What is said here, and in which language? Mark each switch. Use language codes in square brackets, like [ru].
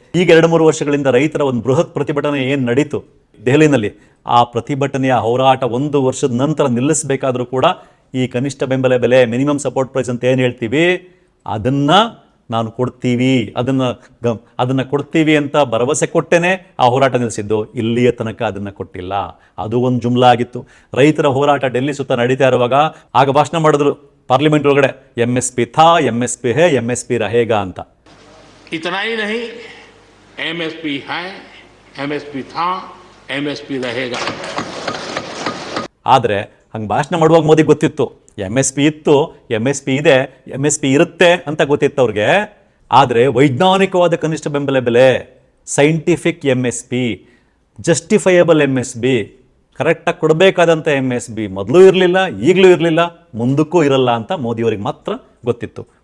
[kn] ಈಗ 2-3 ವರ್ಷಗಳಿಂದ ರೈತರ ಒಂದು ಬೃಹತ್ ಪ್ರತಿಭಟನೆ ಏನು ನಡೀತು ದೆಹಲಿನಲ್ಲಿ, ಆ ಪ್ರತಿಭಟನೆಯ ಹೋರಾಟ 1 ವರ್ಷದ ನಂತರ ನಿಲ್ಲಿಸಬೇಕಾದ್ರೂ ಕೂಡ ಈ ಕನಿಷ್ಠ ಬೆಂಬಲ ಬೆಲೆ, ಮಿನಿಮಮ್ ಸಪೋರ್ಟ್ ಪ್ರೈಸ್ ಅಂತ ಏನು ಹೇಳ್ತೀವಿ ಅದನ್ನು ನಾನು ಕೊಡ್ತೀವಿ, ಅದನ್ನು ಕೊಡ್ತೀವಿ ಅಂತ ಭರವಸೆ ಕೊಟ್ಟೇನೆ ಆ ಹೋರಾಟ ನಿಲ್ಲಿಸಿದ್ದು. ಇಲ್ಲಿಯ ತನಕ ಅದನ್ನು ಕೊಟ್ಟಿಲ್ಲ. ಅದು ಒಂದು ಜುಮ್ಲಾ ಆಗಿತ್ತು. ರೈತರ ಹೋರಾಟ ಡೆಲ್ಲಿ ಸುತ್ತ ನಡೀತಾ ಇರುವಾಗ ಆಗ ಭಾಷಣ ಮಾಡಿದ್ರು ಪಾರ್ಲಿಮೆಂಟ್ ಒಳಗಡೆ, [hi] MSP ಥಾ, MSP ಹೇ, MSP रहेगा [kn] ಅಂತ. [hi] इतना ही नहीं, MSP है, MSP था, MSP रहेगा. [kn] ಆದರೆ ಹಂಗೆ ಭಾಷಣ ಮಾಡುವಾಗ ಮೋದಿ ಗೊತ್ತಿತ್ತು MSP ಇತ್ತು, MSP ಇದೆ, MSP ಇರುತ್ತೆ ಅಂತ ಗೊತ್ತಿತ್ತು ಅವ್ರಿಗೆ. ಆದರೆ ವೈಜ್ಞಾನಿಕವಾದ ಕನಿಷ್ಠ ಬೆಂಬಲ ಬೆಲೆ, ಸೈಂಟಿಫಿಕ್ MSP, ಜಸ್ಟಿಫೈಯಬಲ್ MSP, ಕರೆಕ್ಟಾಗಿ ಕೊಡಬೇಕಾದಂಥ MSP ಮೊದಲು ಇರಲಿಲ್ಲ, ಈಗಲೂ ಇರಲಿಲ್ಲ, ಮುಂದಕ್ಕೂ ಇರಲ್ಲ ಅಂತ ಮೋದಿಯವರಿಗೆ ಮಾತ್ರ ಗೊತ್ತಿತ್ತು.